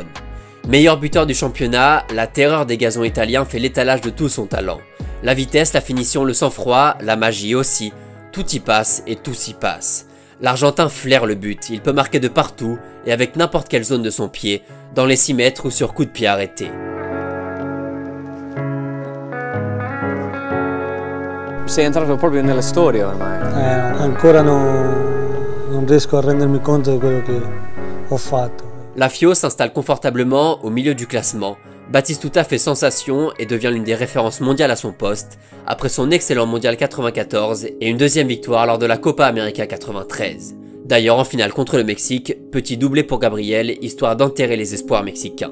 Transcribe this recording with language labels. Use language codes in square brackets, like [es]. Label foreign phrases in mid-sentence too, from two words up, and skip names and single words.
[fr] Meilleur buteur du championnat, la terreur des gazons italiens fait l'étalage de tout son talent. La vitesse, la finition, le sang-froid, la magie aussi, tout y passe et tout s'y passe. L'Argentin flaire le but, il peut marquer de partout et avec n'importe quelle zone de son pied, dans les 6 mètres ou sur coup de pied arrêté. [it] Sei entrato proprio nella storia ormai. Ancora non riesco a rendermi conto di quello che ho fatto. [fr] La Fio s'installe confortablement au milieu du classement. Batistuta fait sensation et devient l'une des références mondiales à son poste, après son excellent mondial 94 et une deuxième victoire lors de la Copa América 93. D'ailleurs en finale contre le Mexique, petit doublé pour Gabriel, histoire d'enterrer les espoirs mexicains.